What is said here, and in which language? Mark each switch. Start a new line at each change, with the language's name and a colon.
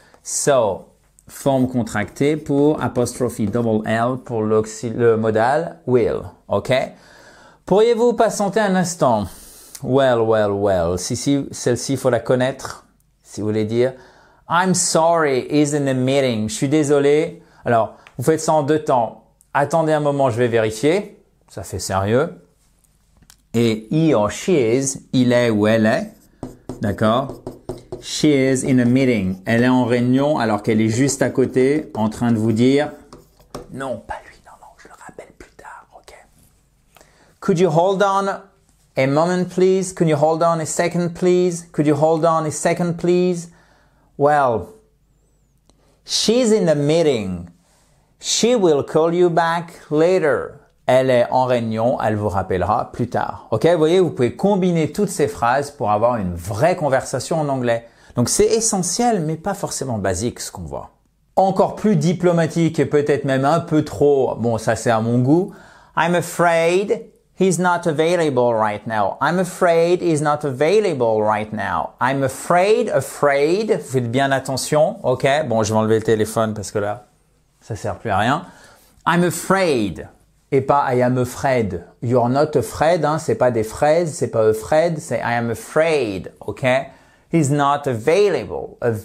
French: So, forme contractée pour apostrophe double L pour le modal will. Okay? Pourriez-vous patienter un instant? Well. Si celle-ci, faut la connaître. Si vous voulez dire,
English: I'm sorry, is in a meeting.
French: Je suis désolé. Alors, vous faites ça en 2 temps. Attendez un moment, je vais vérifier. Ça fait sérieux. Et
English: he or she is,
French: il est ou elle est. D'accord?
English: She is in a meeting.
French: Elle est en réunion alors qu'elle est juste à côté en train de vous dire non, pas lui, non, je le rappelle plus tard.
English: OK. Could you hold on a moment, please? Could you hold on a second, please? Could you hold on a second, please? Well, she's in a meeting. She will call you back later.
French: Elle est en réunion, elle vous rappellera plus tard. OK, vous voyez, vous pouvez combiner toutes ces phrases pour avoir une vraie conversation en anglais. Donc c'est essentiel, mais pas forcément basique ce qu'on voit. Encore plus diplomatique et peut-être même un peu trop, bon ça c'est à mon goût.
English: I'm afraid he's not available right now. I'm afraid he's not available right now. I'm afraid.
French: Faites bien attention,
English: OK?
French: Bon, je vais enlever le téléphone parce que là, ça sert plus à rien.
English: I'm afraid.
French: Et pas I am afraid. You're not afraid, hein, c'est pas des fraises, c'est pas afraid, c'est I am afraid, OK?
English: He's not available.